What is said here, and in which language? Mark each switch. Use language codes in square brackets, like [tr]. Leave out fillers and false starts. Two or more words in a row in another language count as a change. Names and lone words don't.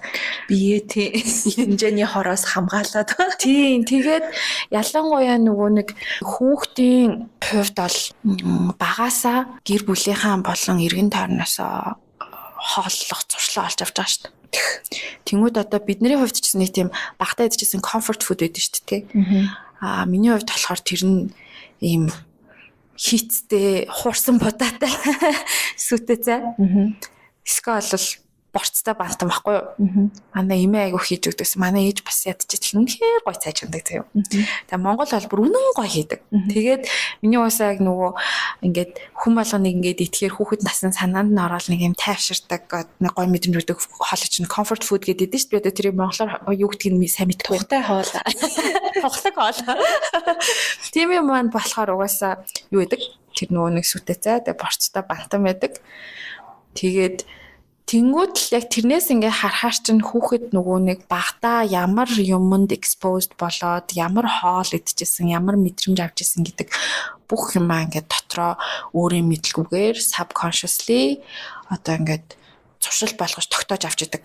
[mn] Бие тий хэмжээний хороос хамгаалаад. Тийм. Тэгээд ялангуяа нөгөө нэг хүүхдийн хувьд бол багаасаа гэр бүлийнхаа болон эргэн тойрноосоо хооллох зуршлаа олж авч байгаа шүү дээ. Тэнгүүд одоо бидний хувьд ч нэг тийм багтаа идчихсэн [en] comfort food [mn] байдаг шүү дээ. Миний хувьд болохоор тэр нь ийм хийцтэй хуурсан будаатай сүтэ цай. Эсвэл бол борцтой бантан байхгүй юу? Манай эмээ айгу хийж өгдөгсөн. Манай ээж бас ядчихлаа. Үнэхээр гоё цай чамдаг заяа. Тэгээ Монгол бол бүр үнэн гоё хийдэг. Тэгээд миний уусаа яг нөгөө ингээд хүн болгоныг ингээд итгэхээр хүүхэд насны санаанд нь ороод нэг юм тайвширдаг нэг гоё мэдрэмж өгдөг хоол чинь [en] comfort food [mn] гэдэг дээ шүү дээ. Тэр монголоор юу гэдгийг сайн мэдэхгүй. Тухтай хоол. Тухлаг хоол. Тийм юм маань болохоор угаасаа юу гэдэг? Тэр нөгөө нэг сүтэ цай, тэгээ борцтой бантан байдаг. Тэгээд тэнгууд л яг тэрнээс ингээ харахаар чинь хүүхэд нөгөө нэг багтаа ямар юмд exposed болоод ямар хоол идчихсэн, ямар мэдрэмж авч ирсэн гэдэг бүх юмаа ингээ дотроо өөрийн мэдлгүйгээр subconsciously одоо ингээ зуршил болгож тогтоож авч идэг.